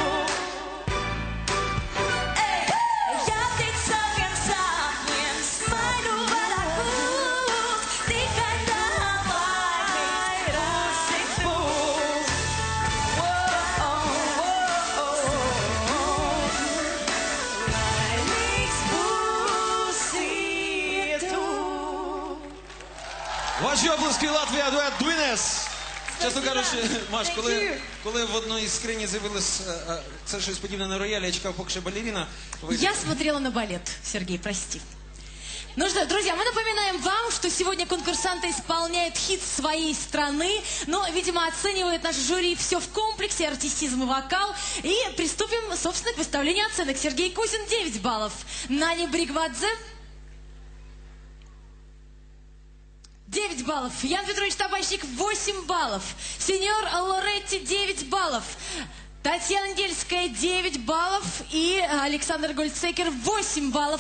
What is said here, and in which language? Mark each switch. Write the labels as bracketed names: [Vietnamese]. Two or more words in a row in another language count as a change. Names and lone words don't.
[Latvian] Jātic saviem sapņiem, smaidu vairāk būs. Tikai tā laimīgs būs. Laimīgs būsi tu. [Ukrainian] Ваші оплески, Латвія, дует Дуйнес. Чесно кажучи, Маш, коли в одній скрині з'явилось це щось подібне на роялі, я чекав, поки ще балерина. [Russian] Я смотрела на балет, Сергей, прости. Ну что, друзья, мы напоминаем вам, что сегодня конкурсанты исполняют хит своей страны, но, видимо, оценивает наше жюри все в комплексе, артистизм и вокал. И приступим, собственно, к выставлению оценок. Сергей Кузин 9 баллов, Нани Бригвадзе 9 баллов, Ян Петрович Табачник 8 баллов, сеньор Лоретти 9 баллов, Татьяна Недельская 9 баллов и Александр Гольцекер 8 баллов.